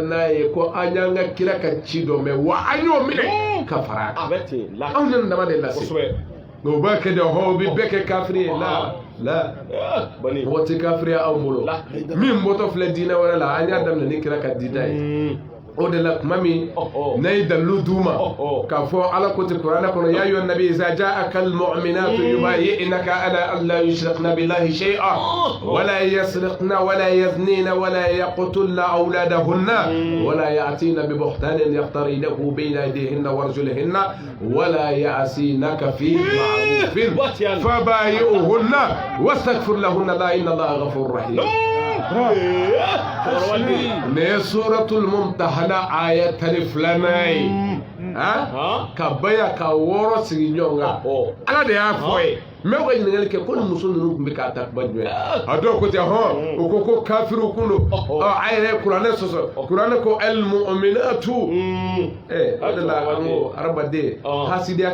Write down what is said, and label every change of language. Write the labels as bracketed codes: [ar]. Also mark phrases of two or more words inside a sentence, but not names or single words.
[bm] n'a ye ko an y'an ka kira ka ci dɔn mɛ wa an y'o minɛ ka fara a kan anw ye nin dama de lase nka o b'a kɛ de o bɛ bɛɛ kɛ kafiri ye la mɔgɔ tɛ kafiri ye anw bolo min bɔtɔ filɛ diinɛ wɛrɛ la an y'a daminɛ ni kira ka dida ye o de la tuma min n'a ye dalilu d'u ma k'a fɔ ala ko ten kuranɛ kɔnɔ [ar] يا أيها النبي إذا جاءك المؤمنات يبايعنك على أن لا يشركن بالله شيئا ولا يسرقن ولا يزنين ولا يقتلن أولادهن ولا يأتين ببهتان يفترينه بين أيديهن وأرجلهن ولا يعصينك في معروف فبايعهن واستغفر لهن الله إن الله غفور رحيم [bm] ne suratul mumtahana aya 12 ka baya ka wɔɔrɔ sigi ɲɔgɔn kan ala de y'a fɔ ye mɛ o ka ɲininkali kɛ ko ni muso ninnu tun bɛ k'a ta kuma jumɛn a dɔw ko ten o ko ko kafiru kun don a yɛrɛ kuranɛ sɔsɔ kuranɛ ko al-mu'minatu o de la an ko hadamaden hasidiya